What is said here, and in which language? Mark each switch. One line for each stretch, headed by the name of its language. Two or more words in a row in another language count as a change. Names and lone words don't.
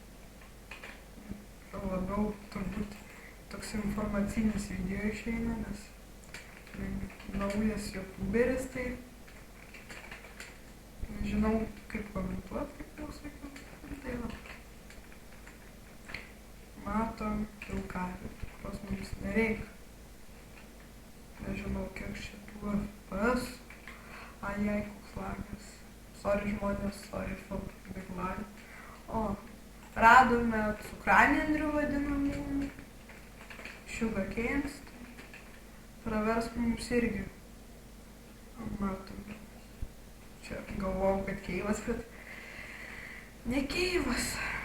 Lithuanian: Labiau turbūt toks informacinis video išeina, nes naujas youtuberis, tai nežinau, kaip komentuoti, kaip jau sakiau. Tai va. Matom kilkarį, kurios mums nereikia. Nežinau, kiek šitų FPS. Ajai, koks lagas. Sorry žmonės,
English: sorry for big lag.
Lithuanian: O, radome cukranendrių vadinamų,
English: sugar canes.
Lithuanian: Pravers mums irgi. Matom. Čia galvojau, kad keivas, bet ne keivas.